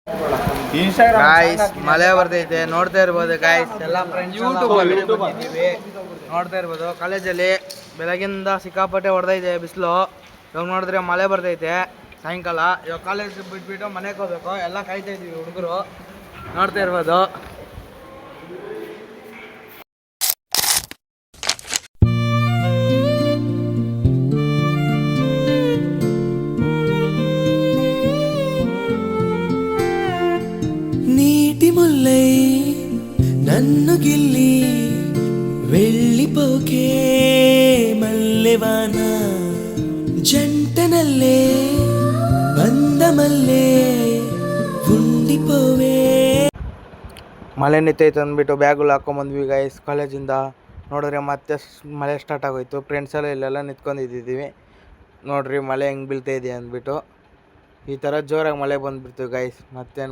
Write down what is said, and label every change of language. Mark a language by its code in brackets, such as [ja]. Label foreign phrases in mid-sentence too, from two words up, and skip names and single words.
[kn] ಗಾಯ್ಸ್ ಮಳೆ ಬರ್ತೈತೆ ನೋಡ್ತಾ ಇರ್ಬೋದು ಗಾಯ್ಸ್ ಎಲ್ಲ ಫ್ರೆಂಡ್ಸ್ ಬಂದಿದ್ದೀವಿ ನೋಡ್ತಾ ಇರ್ಬೋದು. ಕಾಲೇಜಲ್ಲಿ ಬೆಳಗಿಂದ ಸಿಕ್ಕಾಪಟ್ಟೆ ಹೊಡೆದೈತೆ ಬಿಸಿಲು. ಇವಾಗ ನೋಡಿದ್ರೆ ಮಳೆ ಬರ್ತೈತೆ ಸಾಯಂಕಾಲ. ಇವಾಗ ಕಾಲೇಜ್ ಬಿಟ್ಬಿಟ್ಟು ಮನೆಗೆ ಹೋಗ್ಬೇಕು. ಎಲ್ಲ ಕಾಯ್ತಾ ಇದೀವಿ ಹುಡುಗರು ನೋಡ್ತಾ ಇರ್ಬೋದು. [te] నీటి ముల్లై నన్ను గిల్లి వెళ్ళిపోకే మల్లెవాన జంటనల్లే బందమల్లే ఉండిపోవే. [kn] ಮಳೆ ನಿಂತೈತೆ ಅಂದ್ಬಿಟ್ಟು ಬ್ಯಾಗುಗಳು ಹಾಕೊಂಬಂದ್ವಿ ಗಾಯ್ಸ್ ಕಾಲೇಜಿಂದ. ನೋಡಿದ್ರೆ ಮತ್ತೆ ಮಳೆ ಸ್ಟಾರ್ಟ್ ಆಗೋಯ್ತು. ಫ್ರೆಂಡ್ಸ್ ಎಲ್ಲ ಇಲ್ಲೆಲ್ಲ ನಿಂತ್ಕೊಂಡಿದ್ದೀವಿ. ನೋಡ್ರಿ ಮಳೆ ಹೆಂಗೆ ಬೀಳ್ತಾ ಇದೆ ಅಂದ್ಬಿಟ್ಟು. ಈ ಥರ ಜೋರಾಗಿ ಮಳೆ ಬಂದುಬಿಡ್ತು ಗಾಯ್ಸ್. ಮತ್ತೇನು ಮಾಡೋದು.